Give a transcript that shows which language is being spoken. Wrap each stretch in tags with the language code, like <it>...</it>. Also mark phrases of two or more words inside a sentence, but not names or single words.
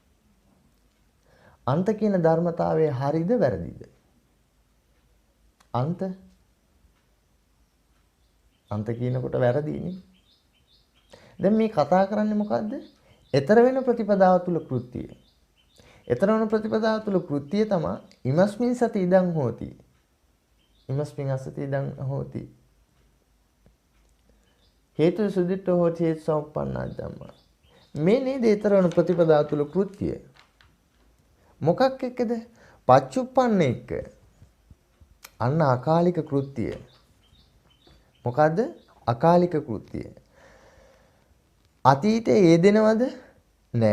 <si>අන්ත කියන ධර්මතාවය හරිද වැරදිද? අන්ත කියනකොට වැරදීනේ. දැන් මේ කතා කරන්නේ මොකද්ද? ඊතර වෙන ප්‍රතිපදාව තුල කෘත්‍යය. ඊතර වෙන ප්‍රතිපදාව තුල කෘත්‍යය තමයි</si> <pi>ඉමස්මින් සති ඉදං හෝති. ඉමස්මින් අසති ඉදං හෝති. හේතු සුදිට්ඨ හෝති හේතු සම්පන්නා ධම්මා.</pi> <si>මේ නේද ඊතර වෙන ප්‍රතිපදාව තුල කෘත්‍යය. මොකක් එක්කද? පච්චුප්පන්න එක්ක. අන්න අකාලික කෘත්‍යය. මොකද්ද? අකාලික කෘත්‍යය. අතීතයේ යෙදෙනවද? නෑ.</si>